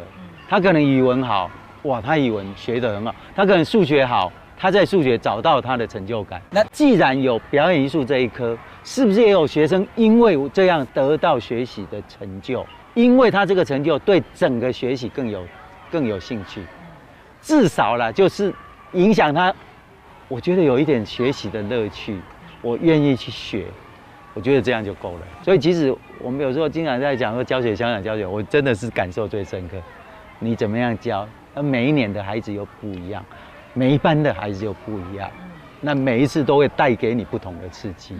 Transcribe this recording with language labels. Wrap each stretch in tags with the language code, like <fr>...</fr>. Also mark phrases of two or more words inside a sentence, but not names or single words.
<zh>他可能語文好，哇，他語文學得很好；他可能數學好，他在數學找到他的成就感。那既然有表演藝術這一科，是不是也有學生因為這樣得到學習的成就？因為他這個成就對整個學習更有興趣，至少啦，就是影響他。我覺得有一點學習的樂趣，我愿意去学，我觉得这样就够了。所以其实我们有时候经常在讲说教学、香港教学，我真的是感受最深刻。你怎么样教？那每一年的孩子又不一样，每一班的孩子又不一样，那每一次都会带给你不同的刺激。</zh>